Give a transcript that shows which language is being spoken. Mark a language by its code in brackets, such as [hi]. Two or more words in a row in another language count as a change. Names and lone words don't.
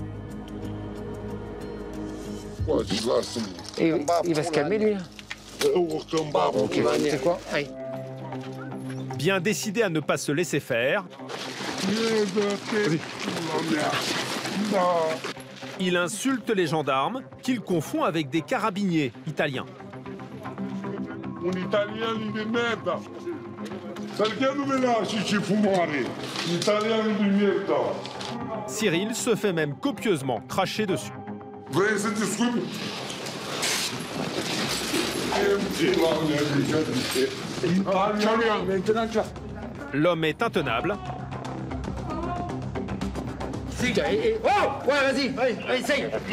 [fr] Et il va se calmer, lui. Ok, c'est quoi? Allez. Bien décidé à ne pas se laisser faire, il insulte les gendarmes qu'il confond avec des carabiniers italiens. [it] Un italiano di merda. Perché non me lasci fumare? Un italiano di merda. [fr] Cyril se fait même copieusement cracher dessus. L'homme est intenable. Oh, ouais, vas-y, essaye.